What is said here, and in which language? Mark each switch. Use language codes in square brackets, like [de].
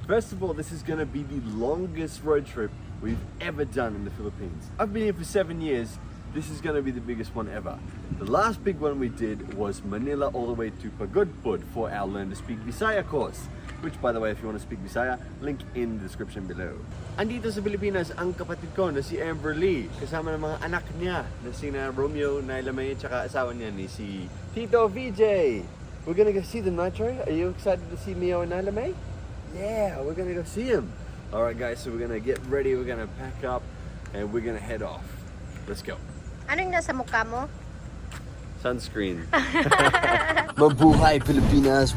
[en] First of all, this is going to be the longest road trip we've ever done in the Philippines. I've been here for 7 years. This is going to be the biggest one ever. The last big one we did was Manila all the way to Pagudpud for our Learn to Speak Bisaya course. Which, by the way, if you want to speak Bisaya, link in the description below. [tl] Andito sa Pilipinas ang kapatid ko na si Amber Lee, kasama ng mga anak niya na sina Romeo, Naila May, tsaka asawa niya ni si Tito VJ. [en] We're gonna go see them, Nitro. Are you excited to see Mio and Naila May? Yeah, we're gonna go see them. Alright guys, so we're gonna get ready, we're gonna pack up, and we're gonna head off. Let's go. [tl] Anong nasa mukha mo? Sunscreen. Mabuhay Pilipinas!